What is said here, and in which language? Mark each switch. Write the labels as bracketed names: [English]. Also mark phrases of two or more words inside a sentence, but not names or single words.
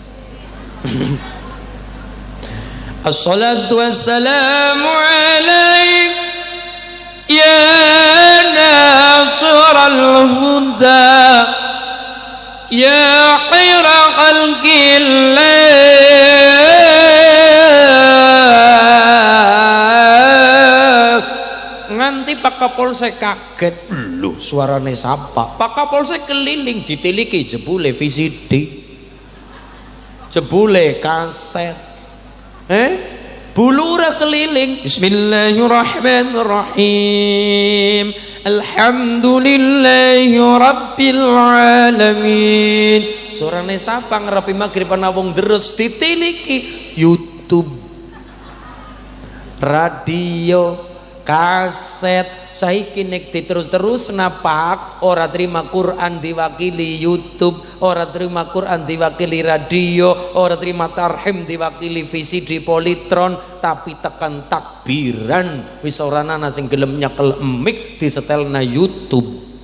[Arabic] الصلاة والسلام عليك يا ناصر الهدى يا خير خلق الله. [Javanese] Nganti Pak Kapolsek kaget, lho suarane sapa? Pak Kapolsek keliling ditiliki jebule VCD, jebule kaset. Bu Lurah keliling, [Arabic] بسم الله الرحمن الرحيم الحمد لله رب العالمين. [Javanese] Suarane sapa ngarepe magrib ana wong deres ditiliki YouTube, radio, kaset. Saiki nek diterus-terus napak ora terima Quran diwakili YouTube, ora terima Quran diwakili radio, ora terima tarhim diwakili VCD Polytron, tapi tekan takbiran wis ora ana sing gelem nyekel mic disetelna YouTube.